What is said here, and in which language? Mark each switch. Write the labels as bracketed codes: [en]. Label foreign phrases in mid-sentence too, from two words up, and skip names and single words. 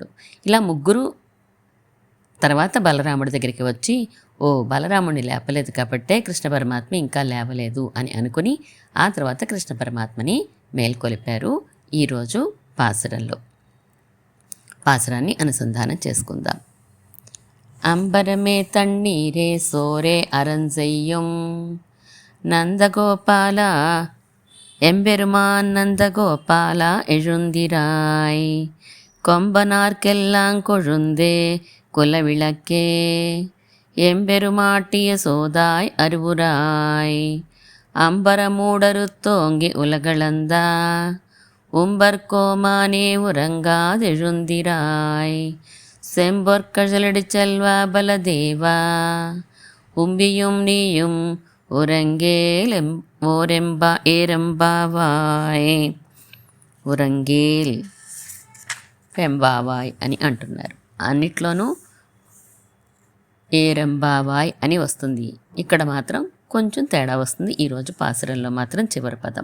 [te] ఇలా ముగ్గురు తర్వాత బలరాముడి దగ్గరికి వచ్చి, ఓ బలరాముడిని లేపలేదు కాబట్టే కృష్ణ పరమాత్మ ఇంకా లేవలేదు అని అనుకుని ఆ తర్వాత కృష్ణ పరమాత్మని మేల్కొలిపారు. ఈరోజు పాసురాన్ని అనుసంధానం చేసుకుందాం. [ta] அம்பரமே தண்ணீரே சோரே அறஞ்செய்யும் நந்தகோபாலா எம்பெருமான் நந்தகோபாலா எழுந்திராய் கொம்பனார்க்கெல்லாம் கொழுந்தே குலவிளக்கே எம்பெருமாட்டிய சோதாய் அருவுராய் அம்பரமூடருத்தோங்கி உலகளந்தா உம்பர்கோமானே உறங்காதெழுந்திராய் செம்பொற்கழலடி செல்வா பலதேவா உம்பியும் நீயும் உறங்கேல் ఏరంబావాయ్. [te] ఉరంగేల్ పెంబావాయ్ అని అంటున్నారు. అన్నిట్లోనూ ఏరంబావాయ్ అని వస్తుంది. ఇక్కడ మాత్రం కొంచెం తేడా వస్తుంది. ఈరోజు పాసురంలో మాత్రం చివరి పదం.